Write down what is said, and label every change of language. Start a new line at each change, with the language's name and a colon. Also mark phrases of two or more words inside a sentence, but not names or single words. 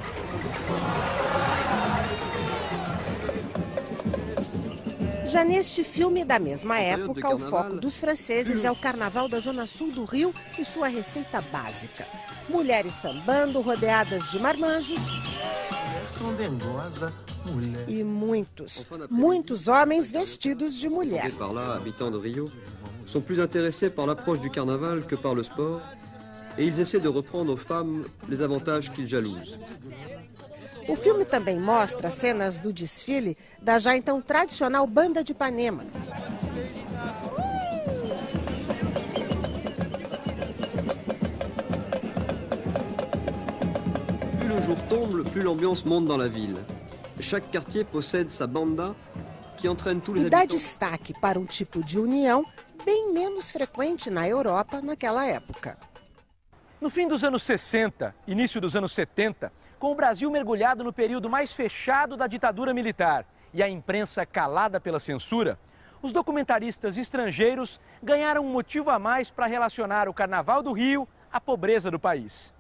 Portuguese: Já neste filme da mesma época, o foco dos franceses é o carnaval da Zona Sul do Rio e sua receita básica. Mulheres sambando, rodeadas de marmanjos. E muitos homens vestidos de mulher.
French: Par là, habitants de Rio, sont plus intéressés par l'approche du carnaval que par le sport, et ils essaient de reprendre aux femmes les avantages qu'ils jalousent.
Portuguese: O filme também mostra cenas do desfile da já então tradicional Banda de Ipanema.
French: Plus le jour tombe, plus l'ambiance monte dans la ville. Chaque quartier possède sa banda, que entraîne tous les habitants.
Portuguese: E dá destaque para um tipo de união bem menos frequente na Europa naquela época. No fim dos anos 60, início dos anos 70, com o Brasil mergulhado no período mais fechado da ditadura militar e a imprensa calada pela censura, os documentaristas estrangeiros ganharam um motivo a mais para relacionar o Carnaval do Rio à pobreza do país.